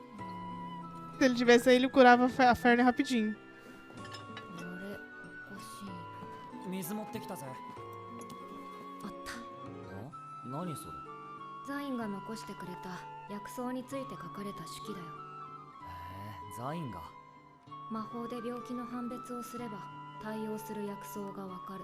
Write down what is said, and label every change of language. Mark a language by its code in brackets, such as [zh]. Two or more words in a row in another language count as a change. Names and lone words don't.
[pt] Se ele tivesse aí, ele curava a Fern rapidinho. [ja] 水持ってきたぜ。あった。何それ。ザインが残してくれた薬草について書かれた手記だよ。ザインが。魔法で病気の判別をすれば対応する薬草がわかる。